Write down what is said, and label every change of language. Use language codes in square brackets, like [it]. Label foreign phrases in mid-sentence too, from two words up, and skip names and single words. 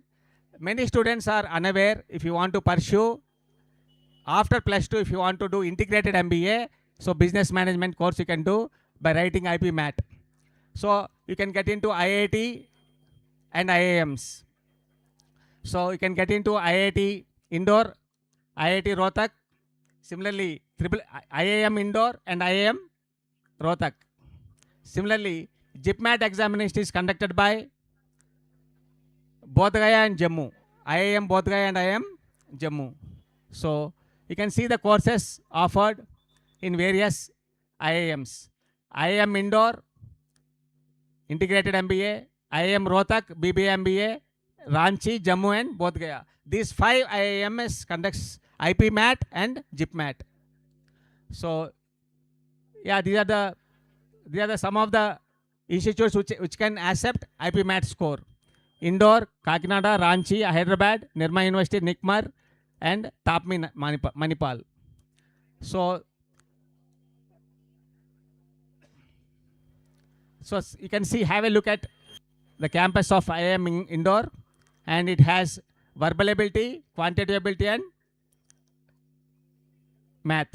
[en] Many students are unaware. If you want to pursue after +2, if you want to do integrated MBA, so business management course you can do by writing IP MAT. So you can get into IIT and IIMs. So you can get into IIT Indore, IIT Rohtak, similarly IIM Indore and IIM Rohtak. Similarly, GIPMAT examination is conducted by Bodh Gaya and Jammu, IIM Bodh Gaya and IIM Jammu. So you can see the courses offered in various IIMs. IIM Indore, Integrated MBA, IIM Rohtak, BBA MBA, Ranchi, Jammu and Bodh Gaya. These 5 IIMs conducts IP MAT and GIPMAT. So yeah, these are the some of the institutes which can accept IP MAT score. Indore, Kakinada, Ranchi, Hyderabad, Nirma University, Nikmar, and Tapmi Manipal. So you can see, have a look at the campus of IIM Indore, and it has verbal ability, quantitative ability, and math.